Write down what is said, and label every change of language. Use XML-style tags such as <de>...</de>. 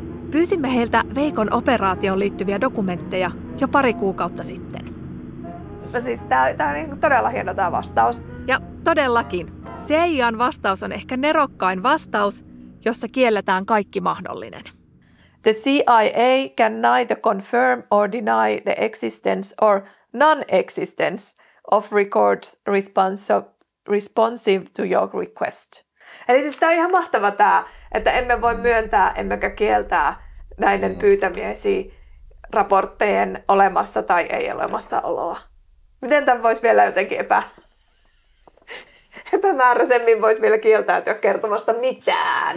<fi>Pyysimme heiltä Veikon operaatioon liittyviä dokumentteja jo pari kuukautta sitten. No siis, tämä on todella hieno tämä vastaus. Ja todellakin. CIA:n vastaus on ehkä nerokkain vastaus, jossa kielletään kaikki mahdollinen.</fi> <en>The CIA can neither confirm or deny the existence or non-existence of records responsive to your request.</en> <fi>Eli siis tämä on ihan mahtava tämä, että emme voi myöntää emmekä kieltää näiden pyytämiesi raporttejen olemassa tai ei olemassa oloa. Miten tämän voisi vielä jotenkin epämääräisemmin voisi vielä kieltäytyä kertomasta mitään?</fi>